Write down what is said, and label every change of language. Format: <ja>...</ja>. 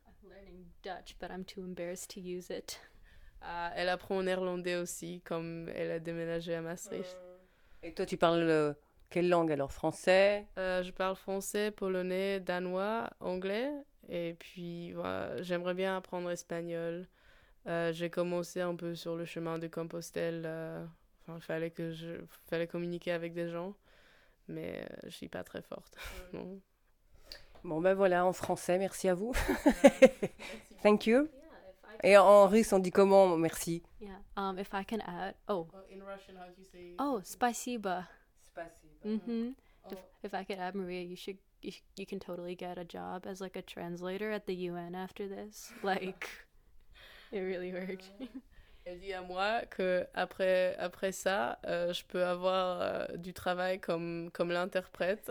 <en>I'm learning Dutch, but I'm too embarrassed to use it.</en> <fr>Elle apprend néerlandais aussi, comme elle a déménagé à Maastricht. Et toi, tu parles quelle langue alors? Français? Je parle français, polonais, danois, anglais. Et puis, j'aimerais bien apprendre espagnol. J'ai commencé un peu sur le chemin de Compostelle. Fallait communiquer avec des gens, mais je ne suis pas très forte. Non. Bon, ben voilà, en français, merci à vous.</fr> <en>Thank you.</en> <fr>Et en russe, on dit comment? Merci.</fr> <en>Yeah. If I can add... Oh. In Russian, how do you say...</en> <ru>Oh, спасибо. Спасибо. Mm-hmm. Oh.</ru> <en>If I could add, Maria, you can totally get a job as like a translator at the UN after this. Like, it really worked.</en> <fr>Elle dit à moi que après ça, je peux avoir du travail comme l'interprète.</fr>